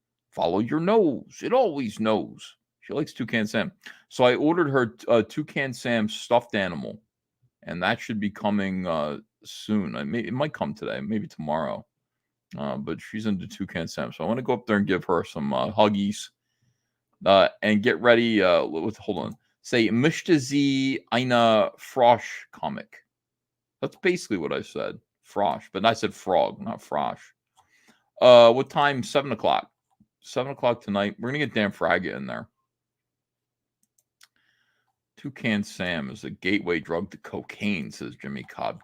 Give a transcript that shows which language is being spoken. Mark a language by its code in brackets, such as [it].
[en] Follow your nose. It always knows. She likes Toucan Sam. So I ordered her Toucan Sam stuffed animal. And that should be coming soon. It might come today, maybe tomorrow. But she's into Toucan Sam. So I want to go up there and give her some huggies. And get ready. Hold on. [de] Say, möchte sie eine Frosch Comic? [en] That's basically what I said. Frosch. But I said frog, not Frosch. What time? 7 o'clock. 7 o'clock tonight. We're going to get Dan Fraga in there. Toucan Sam is a gateway drug to cocaine, says Jimmy Cobb.